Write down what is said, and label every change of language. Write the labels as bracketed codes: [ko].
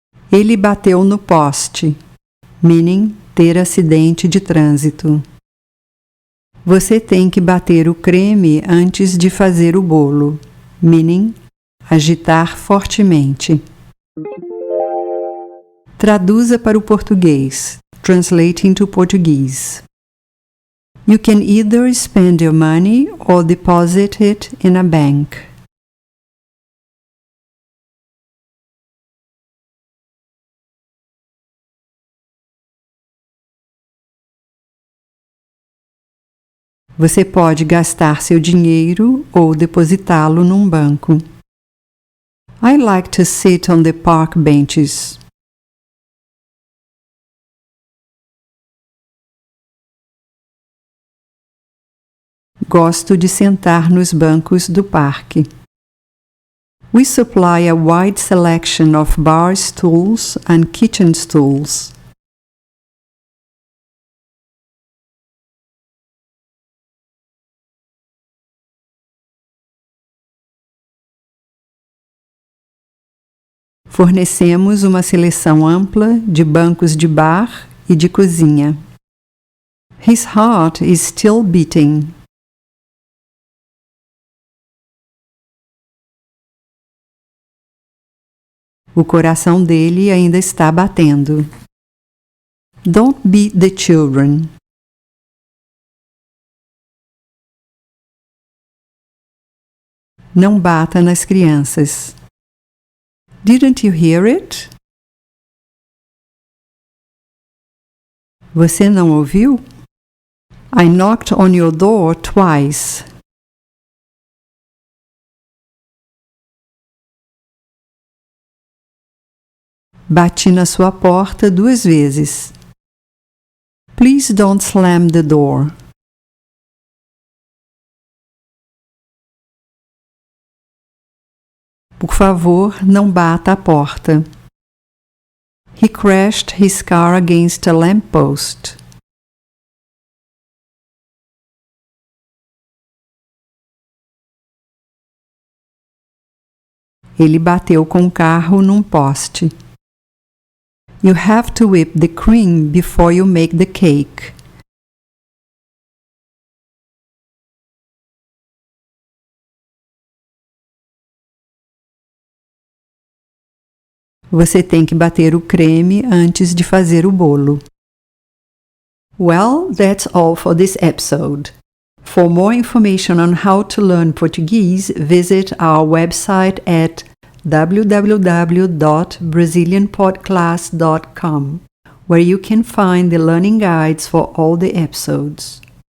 [pt] Ele bateu no poste. Meaning ter acidente de trânsito. Você tem que bater o creme antes de fazer o bolo. Meaning agitar fortemente. Traduza para o português. [en] Translating to Portuguese. You can either spend your money or deposit it in a bank. [pt] Você pode gastar seu dinheiro ou depositá-lo num banco. [en] I like to sit on the park benches. Gosto de sentar nos bancos do parque. We supply a wide selection of bar stools and kitchen stools. [pt] Fornecemos uma seleção ampla de bancos de bar e de cozinha. [en] His heart is still beating. [pt] O coração dele ainda está batendo. [en] Don't beat the children. [pt] Não bata nas crianças. Didn't you hear it? Você não ouviu? [en] I knocked on your door twice. [pt] Bati na sua porta 2 vezes. Please don't slam the door. Por favor, não bata a porta. [en] He crashed his car against a lamppost. [pt] Ele bateu com o carro num poste. [en] You have to whip the cream before you make the cake. [pt] Você tem que bater o creme antes de fazer o bolo. [en] Well, that's all for this episode. For more information on how to learn Portuguese, visit our website at www.brazilianpodclass.com, where you can find the learning guides for all the episodes.